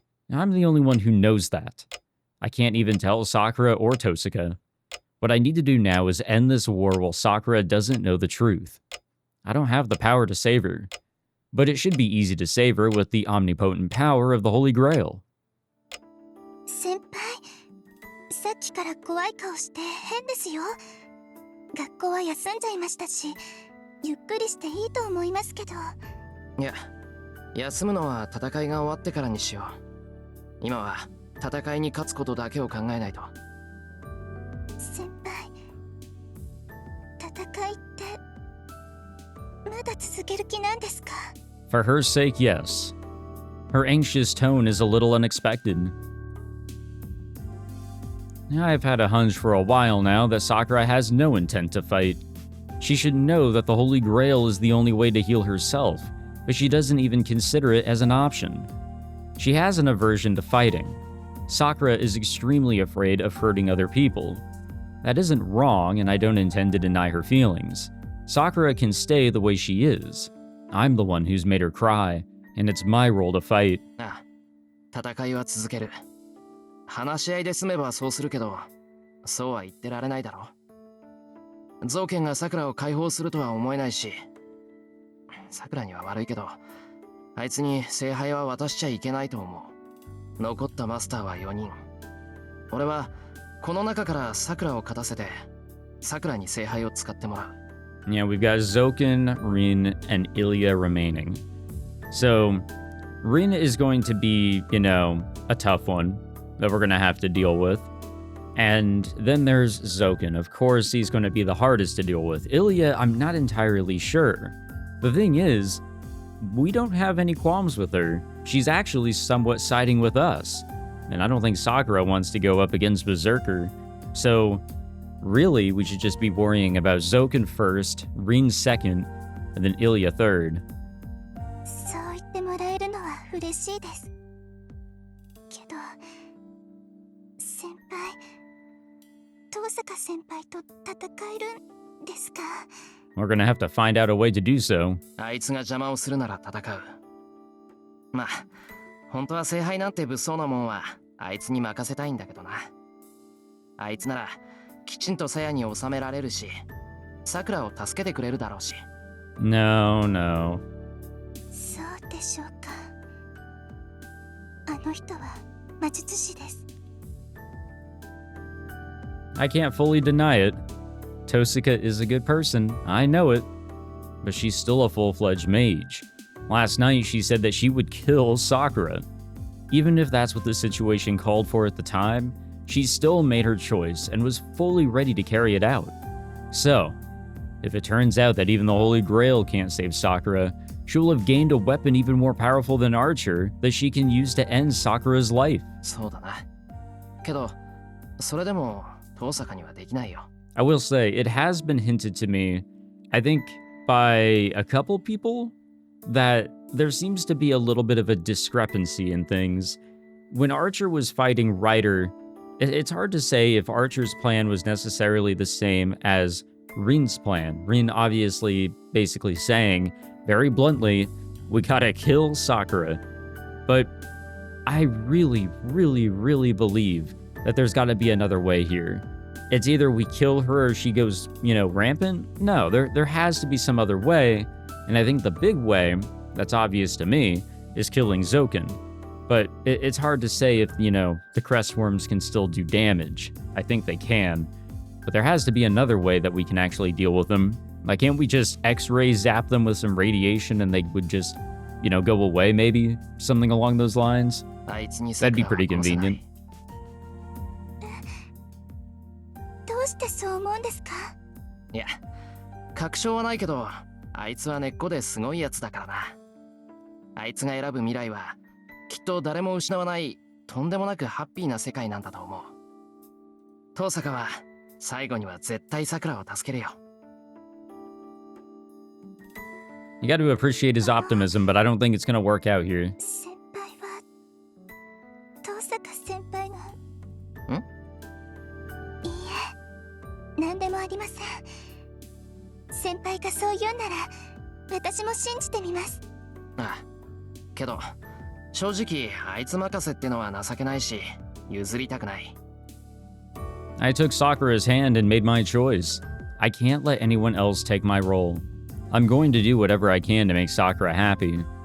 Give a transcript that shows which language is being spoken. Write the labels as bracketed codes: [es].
[en] I'm the only one who knows that. I can't even tell Sakura or Tosaka. What I need to do now is end this war while Sakura doesn't know the truth. I don't have the power to save her, but it should be easy to save her with the omnipotent power of the Holy Grail. [ja] 先輩、さっきから怖い顔して変ですよ。学校は休んじゃいましたし、ゆっくりしていいと思いますけど。いや、休むのは戦いが終わってからにしよう。今は戦いに勝つことだけを考えないと。先輩、戦いってまだ続ける気なんですか? [en] For her sake, yes. Her anxious tone is a little unexpected. I've had a hunch for a while now that Sakura has no intent to fight. She should know that the Holy Grail is the only way to heal herself, but she doesn't even consider it as an option. She has an aversion to fighting. Sakura is extremely afraid of hurting other people. That isn't wrong, and I don't intend to deny her feelings. Sakura can stay the way she is. I'm the one who's made her cry, and it's my role to fight. [ja] ああ、戦いは続ける。話し合いで済めばそうするけど、そうは言ってられないだろ。ゾウケンがサクラを解放するとは思えないし、サクラには悪いけど、あいつに聖杯は渡しちゃいけないと思う。残ったマスターは4人。俺はこの中からサクラを勝たせて、サクラに聖杯を使ってもらう。 [en] Yeah, we've got Zoken, Rin, and Ilya remaining. So, Rin is going to be, a tough one that we're going to have to deal with. And then there's Zoken. Of course, he's going to be the hardest to deal with. Ilya, I'm not entirely sure. The thing is, we don't have any qualms with her. She's actually somewhat siding with us. And I don't think Sakura wants to go up against Berserker. So, really, we should just be worrying about Zoken first, Rin second, and then Ilya third. [ja] そう言ってもらえるのは嬉しいです。けど、先輩、遠坂先輩と戦えるんですか？ [en] We're gonna have to find out a way to do so. [ja] あいつが邪魔をするなら戦う。まあ、本当は聖杯なんて物騒なもんはあいつに任せたいんだけどな。あいつならきちんと鞘に収められるし、サクラを助けてくれるだろうし。 [en] No, no. [ja] そうでしょうか。あの人は魔術師です。 [en] I can't fully deny it. Tosaka is a good person, I know it. But she's still a full-fledged mage. Last night she said that she would kill Sakura. Even if that's what the situation called for at the time, she still made her choice and was fully ready to carry it out. So, if it turns out that even the Holy Grail can't save Sakura, she will have gained a weapon even more powerful than Archer that she can use to end Sakura's life. [ja] そうだな。けど、それでも遠坂にはできないよ。 [en] I will say, it has been hinted to me, I think by a couple people, that there seems to be a little bit of a discrepancy in things. When Archer was fighting Rider, it's hard to say if Archer's plan was necessarily the same as Rin's plan. Rin obviously basically saying, very bluntly, we gotta kill Sakura. But I really, really, really believe that there's gotta be another way here. It's either we kill her or she goes, rampant. No, there has to be some other way. And I think the big way, that's obvious to me, is killing Zoken. But it's hard to say if, the Crestworms can still do damage. I think they can. But there has to be another way that we can actually deal with them. Like, can't we just X-ray zap them with some radiation and they would just, go away maybe? Something along those lines? That'd be pretty convenient. [ja] どうしてそう思うんですか？いや、確証はないけど、あいつは根っこですごいやつだからな。あいつが選ぶ未来は、きっと誰も失わない、とんでもなくハッピーな世界なんだと思う。遠坂は、最後には絶対桜を助けるよ。 [en] You got to appreciate his optimism, but I don't think it's going to work out here. [ja] 先輩は遠坂先輩が。ん？いいえ、何でもありません。先輩がそう言うなら、私も信じてみます。ああ、けど、正直あいつ任せってのは情けないし、譲りたくない。 [en] I took Sakura's hand and made my choice. I can't let anyone else take my role. I'm going to do whatever I can to make Sakura happy.